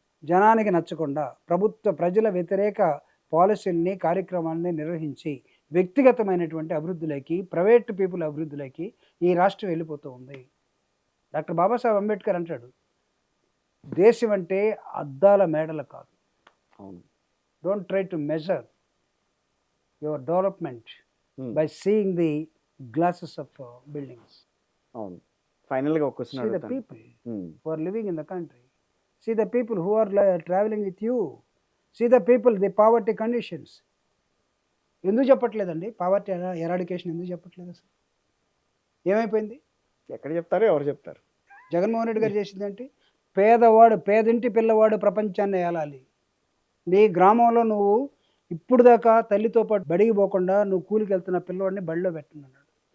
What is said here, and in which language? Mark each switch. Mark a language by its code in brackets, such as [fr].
[te] జనానికి నచ్చకుండా ప్రజల వ్యతిరేక పాలసీల్ని, కార్యక్రమాలని నిర్వహించి వ్యక్తిగతమైనటువంటి అభివృద్ధిలోకి, ప్రైవేట్ పీపుల్ అభివృద్ధిలోకి ఈ రాష్ట్రం వెళ్ళిపోతూ ఉంది. డాక్టర్ బాబాసాహెబ్ అంబేద్కర్ అంటాడు, దేశం అంటే అద్దాల మేడలు కాదు. [en] Don't try to measure your development by seeing the glasses of buildings. [te] అవును. ఫైనల్గా ఒక question [en] See the people who are living in the country. See the people who are traveling with you. See the people, the poverty conditions. [te] ఎందుకు చెప్పట్లేదండి poverty eradication? ఎందుకు చెప్పట్లేదు అసలు? ఏమైపోయింది? ఎక్కడ చెప్తారు, ఎవరు చెప్తారు? జగన్మోహన్ రెడ్డి గారు చేసిందంటే పేదవాడు, పేదింటి పిల్లవాడు ప్రపంచాన్ని ఏలాలి. నీ గ్రామంలో నువ్వు ఇప్పుడు దాకా తల్లితో పాటు బడికి పోకుండా నువ్వు కూలికి వెళ్తున్న పిల్లవాడిని బడిలో పెట్టనున్నాడు.